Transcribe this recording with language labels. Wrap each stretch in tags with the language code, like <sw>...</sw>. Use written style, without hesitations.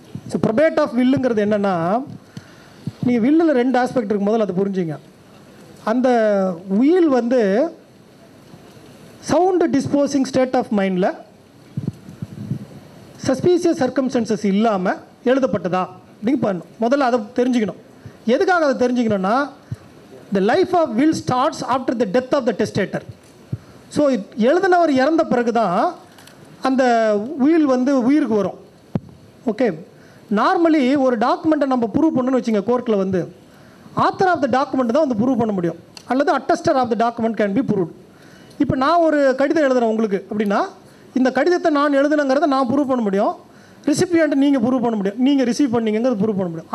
<ta>So probate of வில்லுங்கிறது என்னன்னா, நீங்கள் வில்லில் 2 aspect இருக்கு. முதல்ல அதை புரிஞ்சுங்க. அந்த உயில் வந்து சவுண்டு டிஸ்போசிங் ஸ்டேட் ஆஃப் மைண்டில் சஸ்பீசியஸ் சர்க்கம்ஸ்டன்சஸ் இல்லாமல் எழுதப்பட்டதா அப்படின்னு பண்ணணும். முதல்ல அதை தெரிஞ்சுக்கணும். எதுக்காக அதை தெரிஞ்சுக்கணும்னா,</ta> <en>the life of will starts after the death of the testator.</en> <ta>So எழுதினவர் இறந்த பிறகு தான் அந்த உயில் வந்து உயிருக்கு வரும். ஓகே, நார்மலி ஒரு டாக்குமெண்ட்டை நம்ம ப்ரூவ் பண்ணணும்னு வச்சுங்க, கோர்ட்டில் வந்து ஆத்தர் ஆஃப் த டாக்குமெண்ட் தான் வந்து ப்ரூவ் பண்ண முடியும், அல்லது</ta> <en>Attester of the document can be proved.</en> <ta>இப்போ நான் ஒரு கடிதம் எழுதுகிறேன் உங்களுக்கு அப்படின்னா, இந்த கடிதத்தை நான் எழுதுனங்கிறத நான் ப்ரூவ் பண்ண முடியும், ரிசிபியன்ட் நீங்கள் ப்ரூவ் பண்ண முடியும், நீங்கள் ரிசீவ் பண்ணீங்கிறது ப்ரூவ் பண்ண முடியும்.</ta>